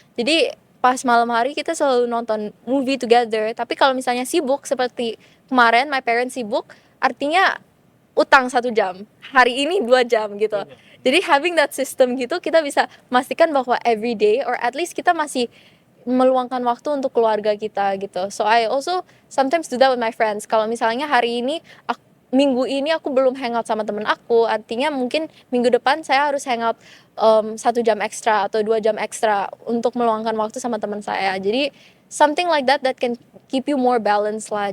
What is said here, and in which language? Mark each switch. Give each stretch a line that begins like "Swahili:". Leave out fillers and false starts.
Indonesian: Jadi pas malam hari kita selalu nonton
English: movie together.
Indonesian: Tapi kalau misalnya sibuk seperti kemarin,
English: my parents
Indonesian: sibuk, artinya utang 1 jam, hari ini 2 jam gitu. Jadi
English: having that system
Indonesian: gitu, kita bisa pastikan bahwa
English: every day or at least
Indonesian: kita masih meluangkan waktu untuk keluarga kita gitu.
English: So I also sometimes do that with my friends.
Indonesian: Kalau misalnya hari ini minggu ini aku belum hangout sama temen aku, artinya mungkin minggu depan saya harus hangout 1 jam ekstra atau 2 jam ekstra untuk meluangkan waktu sama teman saya.
English: Jadi something like that can keep you more balanced lah.